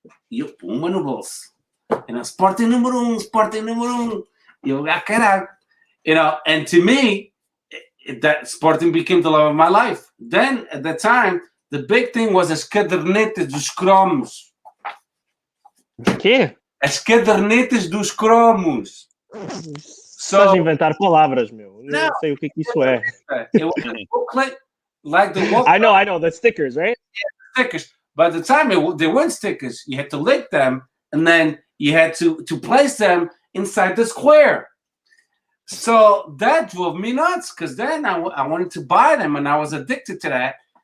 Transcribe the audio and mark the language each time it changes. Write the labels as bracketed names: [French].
[Portuguese] E eu pum uma no bolso. Sporting número 1, Sporting número 1. E eu, caralho. [English] And to me, that Sporting became the love of my life. Then, at that time, the big thing was [Portuguese] as cadernetas dos cromos. Que? As cadernetas dos cromos. Só de inventar palavras, meu. Não sei o que isso é. [English] It was a booklet, like the booklet. I know. The stickers, right? Yeah, stickers. By the time they weren't stickers, you had to lick them, and then you had to place them inside the square. So that drove me nuts, because then I wanted to buy them, and I was addicted to that.